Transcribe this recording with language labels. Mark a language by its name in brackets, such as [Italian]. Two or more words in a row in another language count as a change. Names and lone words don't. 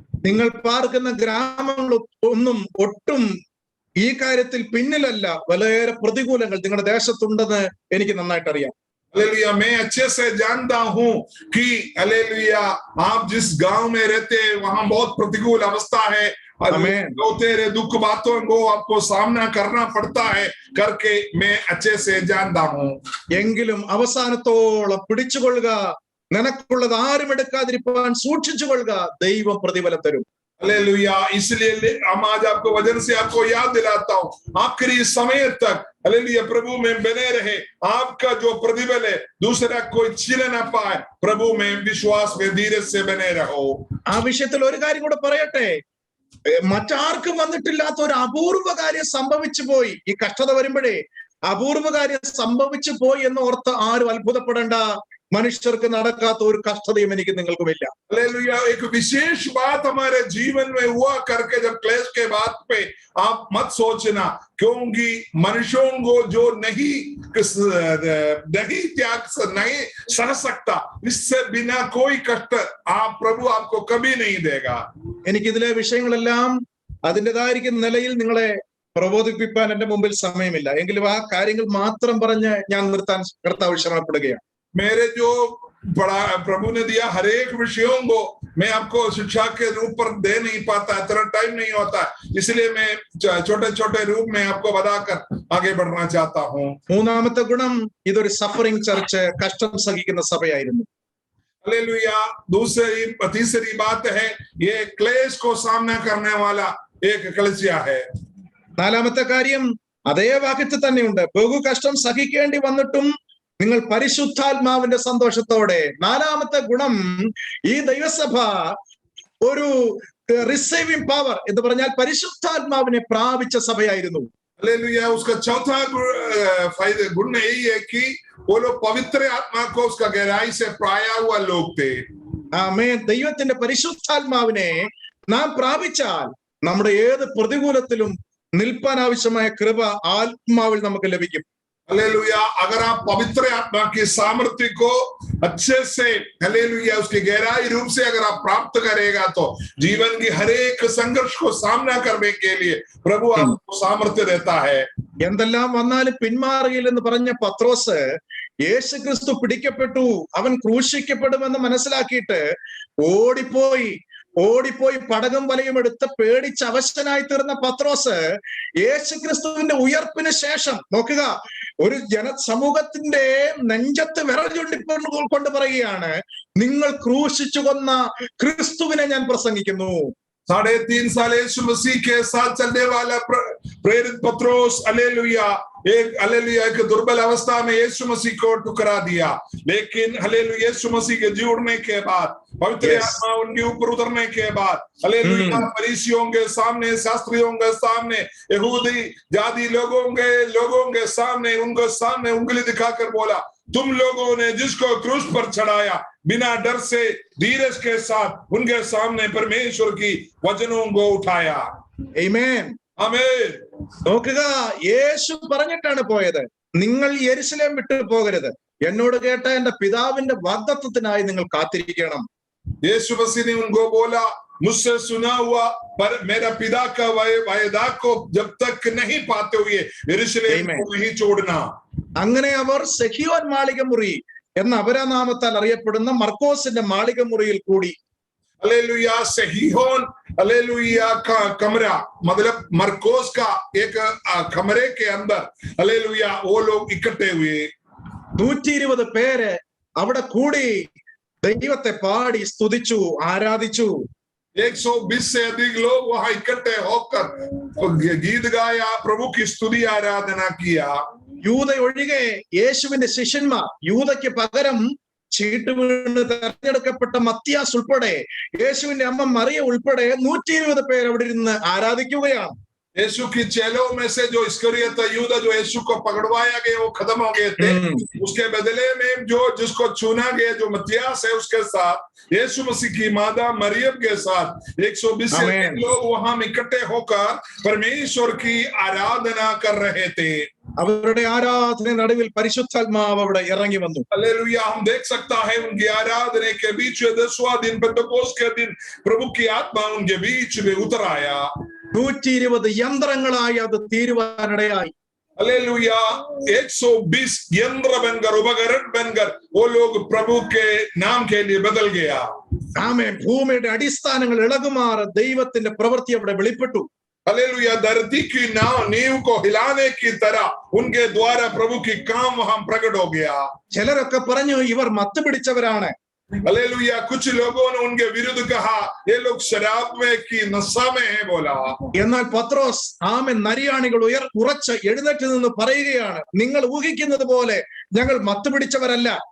[Malayalam] നിങ്ങൾ പാർക്കുന്ന ഗ്രാമങ്ങൾ ഒന്നും ഒട്ടും ഈ കാര്യത്തിൽ പിന്നിലല്ല. വളരെ പ്രതികൂലങ്ങൾ നിങ്ങളുടെ ദേശത്തുണ്ടെന്ന് എനിക്ക് നന്നായിട്ട് അറിയാം. [Hindi] हालेलुया, मैं अच्छे से जानता हूं कि हालेलुया आप जिस गांव में रहते हैं वहां बहुत प्रतिकूल अवस्था है। जो तेरे दुख बातों को आपको सामना करना पड़ता है करके मैं अच्छे से जानता हूं. [Malayalam] എങ്കിലും അവസാനത്തോളം പിടിച്ചുകൊള്ളുക, നിനക്കുള്ളത് ആരും എടുക്കാതിരിക്കാൻ സൂക്ഷിച്ചുകൊള്ളുക, ദൈവം പ്രതിഫലം തരും. [Hindi] हालेलुया, इसलिए हम आज आपको वचन से आपको याद दिलाता हूं, आखिरी समय तक हालेलुया प्रभु में बने रहे, आपका जो प्रतिफल है दूसरा कोई छीन ना पाए, प्रभु में विश्वास में धीरज से बने रहो. [Malayalam] ആ വിഷയത്തിൽ ഒരു കാര്യം കൂടെ പറയട്ടെ. മറ്റാർക്കും വന്നിട്ടില്ലാത്ത ഒരു അപൂർവ കാര്യം സംഭവിച്ചു പോയി. ഈ കഷ്ടത വരുമ്പോഴേ അപൂർവ കാര്യം സംഭവിച്ചു പോയി എന്ന് ഓർത്ത് ആരും അത്ഭുതപ്പെടേണ്ട. മനുഷ്യർക്ക് നടക്കാത്ത ഒരു കഷ്ടതയും എനിക്ക് നിങ്ങൾക്കുമില്ല. [Hindi] हालेलुया, एक विशेष बात हमारे जीवन में हुआ करके जब क्लेश के बात पे आप मत सोचना, क्योंकि मनुष्यों को जो नहीं त्याग नहीं सह सकता, इससे बिना कोई कष्ट आप प्रभु आपको कभी नहीं देगा. [Malayalam] എനിക്കിതിലെ വിഷയങ്ങളെല്ലാം അതിൻ്റെതായിരിക്കുന്ന നിലയിൽ നിങ്ങളെ പ്രബോധിപ്പിക്കാൻ എന്റെ മുമ്പിൽ സമയമില്ല. എങ്കിലും ആ കാര്യങ്ങൾ മാത്രം പറഞ്ഞ് ഞാൻ നിർത്താൻ കർത്താവ് ശ്രമപ്പെടുകയാണ്. [Hindi] मेरे जो बड़ा प्रभु ने दिया हर एक विषयों को मैं आपको शिक्षा के रूप पर दे नहीं पाता, इतना टाइम नहीं होता, इसलिए मैं छोटे छोटे रूप में आपको बताकर आगे बढ़ना चाहता हूँ. [Malayalam] മൂന്നാമത്തെ ഗുണം, ഇതൊരു [English] suffering church, [Malayalam] കഷ്ടം സഹിക്കുന്ന സഭയായിരുന്നു. [Hindi] हालेलुया, तीसरी बात है, ये क्लेश को सामना करने वाला एक कलीसिया है. [Malayalam] നാലാമത്തെ കാര്യം അതേ വാക്യത്തിൽ തന്നെയുണ്ട്. ബഹു കഷ്ടം സഹിക്കേണ്ടി വന്നിട്ടും നിങ്ങൾ പരിശുദ്ധാത്മാവിന്റെ സന്തോഷത്തോടെ. നാലാമത്തെ ഗുണം, ഈ ദൈവസഭ ഒരു [English] receiving power [Malayalam] എന്ന് പറഞ്ഞാൽ പരിശുദ്ധാത്മാവിനെ പ്രാപിച്ച സഭയായിരുന്നു. [Hindi] हालेलुया, उसका चौथा गुण यही है कि वो लोग पवित्र आत्मा को उसका गहराई से पाया हुआ लोग थे. [Malayalam] ആമേൻ. ദൈവത്തിന്റെ പരിശുദ്ധാത്മാവിനെ നാം പ്രാപിച്ചാൽ നമ്മുടെ ഏത് പ്രതികൂലത്തിലും നിൽപ്പാൻ ആവശ്യമായ കൃപ ആത്മാവിൽ നമുക്ക് ലഭിക്കും. [Hindi] हालेलुया, अगर आप पवित्र आत्मा की सामर्थ्य को अच्छे से हालेलुया उसकी गहराई रूप से अगर आप प्राप्त करेगा तो जीवन की हर एक संघर्ष को सामना करने के लिए प्रभु आपको सामर्थ्य देता है. [Malayalam] എന്തെല്ലാം വന്നാലും പിന്മാറുകയില്ലെന്ന് പറഞ്ഞ പത്രോസ് യേശു ക്രിസ്തു പിടിക്കപ്പെട്ടു, അവൻ ക്രൂശിക്കപ്പെടുമെന്ന് മനസ്സിലാക്കിയിട്ട് ഓടിപ്പോയി പടകം വലയും എടുത്ത് പേടിച്ച് അവശനായി തീർന്ന പത്രോസ് യേശു ക്രിസ്തുവിന്റെ ഉയർപ്പിന് ശേഷം നോക്കുക, ഒരു ജനസമൂഹത്തിന്റെ നെഞ്ചത്ത് വിരൽ ചൂണ്ടിക്കൊണ്ട് പറയുകയാണ്, നിങ്ങൾ क्रूशिച്ചു കൊന്ന ക്രിസ്തുവിനെ ഞാൻ പ്രസംഗിക്കുന്നു. [Hindi] 3.5 साल यीशु मसीह के साथ चलने वाला प्रेरित पत्रोस हालेलुया एक दुर्बल अवस्था में यीशु मसीह को ठुकरा दिया, लेकिन हालेलुया यीशु मसीह के जी उठने के बाद, पवित्र आत्मा उनके ऊपर उतरने के बाद हालेलुया फरीसियों के सामने, शास्त्रियों के सामने, यहूदी जाति लोगों के सामने उनको सामने उंगली दिखाकर बोला, तुम लोगों ने जिसको क्रूस पर चढ़ाया बिना डर से धीरज के साथ उनके सामने परमेश्वर की वचनों को उठाया. [Malayalam] ആമേൻ. ആമേൻ. നോക്കുക, യേശു പറഞ്ഞിട്ടാണ് പോയത്, നിങ്ങൾ യെരുശലേം വിട്ടു പോകരുത്, എന്നോട് കേട്ട എന്റെ പിതാവിന്റെ വാഗ്ദത്തത്തിനായി നിങ്ങൾ കാത്തിരിക്കണം. [Hindi] यीशु मसीह ने उनको बोला, मुझसे सुना हुआ पर मेरा पिता का वायदा को जब तक नहीं पाते हुए यरूशलेम को नहीं छोड़ना. [Malayalam] അങ്ങനെ അവർ സെഹിയോൻ മാളികമുറി എന്ന അപരനാമത്താൽ അറിയപ്പെടുന്ന മർക്കോസിന്റെ മാളികമുറിയിൽ കൂടി. [Hindi] हालेलुया, सेहियोन हालेलुया का कमरा मतलब मरकोस का एक कमरे के अंदर हालेलुया वो लोग इकट्ठे हुए. [Malayalam] 120 പേര് അവിടെ കൂടി ദൈവത്തെ പാടി സ്തുതിച്ചു, ആരാധിച്ചു. [Hindi] 120 से अधिक लोग वहां इकट्ठे होकर गीत गाया, प्रभु की स्तुति आराधना किया. [Malayalam] യൂദ ഒഴികെ യേശുവിന്റെ ശിഷ്യന്മാർ, യൂദയ്ക്ക് പകരം ചീട്ട് വീണ് തെരഞ്ഞെടുക്കപ്പെട്ട മത്തിയാസ് ഉൾപ്പെടെ യേശുവിന്റെ അമ്മ മറിയ ഉൾപ്പെടെ 120 പേര് അവിടെ ഇരുന്ന് ആരാധിക്കുകയാണ്. [Hindi] यीशु की चेलों में से जो इस्करियत यूदा जो यीशु को पकड़वाया गया वो खत्म हो गए थे, उसके बदले में जिसको चुना गया जो मत्तियास है उसके साथ यीशु मसीह की माता मरियम के साथ 120 लोग वहां इकट्ठे होकर परमेश्वर की आराधना कर रहे थे. [Malayalam] അവരുടെ ആരാധന നടുവിൽ പരിശുദ്ധാത്മാവ് അവിടെ ഇറങ്ങി വന്നു. [Hindi] हालेलुया, हम देख सकता है उनकी आराधना के बीच में 10वां दिन पेंटेकोस्त के दिन प्रभु की आत्मा उनके बीच में उतर आया. [Malayalam] 120 യന്ത്രങ്ങളായി അത് തീരുവാനിടയായി. [Hindi] हालेलुया, 120 यंत्र बनकर, उपकरण बनकर वो लोग प्रभु के नाम के लिए बदल गया. [Malayalam] ആമേൻ. ഭൂമിയുടെ അടിസ്ഥാനങ്ങൾ ഇളകുമാറ് ദൈവത്തിന്റെ പ്രവൃത്തി അവിടെ വെളിപ്പെട്ടു. [Hindi] हालेलुया, धरती की नींव को हिलाने की तरह उनके द्वारा प्रभु की काम वहां प्रकट हो गया. [Malayalam] ചിലരൊക്കെ പറഞ്ഞു ഇവർ മത്ത് പിടിച്ചവരാണ്. [Hindi] हालेलुया, कुछ लोगों ने उनके विरुद्ध कहा ये लोग शराब में की नशा में है बोला. [Malayalam] എന്നാൽ പത്രോസ് ആമേൻ നരിയാണികൾ ഉറച്ച് എഴുന്നേറ്റ് നിന്ന് പറയുകയാണ്, നിങ്ങൾ ഊഹിക്കുന്നത് പോലെ ഞങ്ങൾ മത്ത് പിടിച്ചവരല്ല.